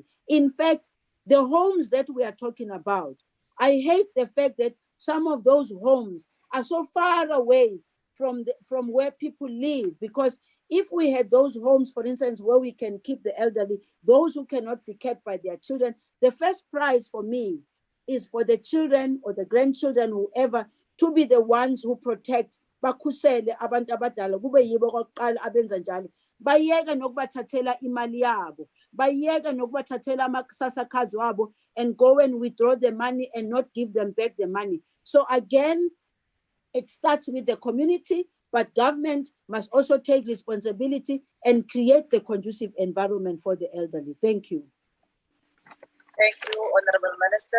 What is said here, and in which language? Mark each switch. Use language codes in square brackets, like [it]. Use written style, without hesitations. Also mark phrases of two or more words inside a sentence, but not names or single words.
[en] In fact, the homes that we are talking about, I hate the fact that some of those homes are so far away from where people live, because if we had those homes, for instance, where we can keep the elderly, those who cannot be kept by their children, the first prize for me is for the children or the grandchildren, whoever, to be the ones who protect, [zu] bakhusele abantu abadala, kube yibo okokuqala abenza njalo. Bayeke nokubathathela imali yabo, bayeke nokubathathela amakusasa cards wabo, [en] and go and withdraw the money and not give them back the money. So again, it starts with the community, but government must also take responsibility and create the conducive environment for the elderly. Thank you. Thank you, Honorable Minister.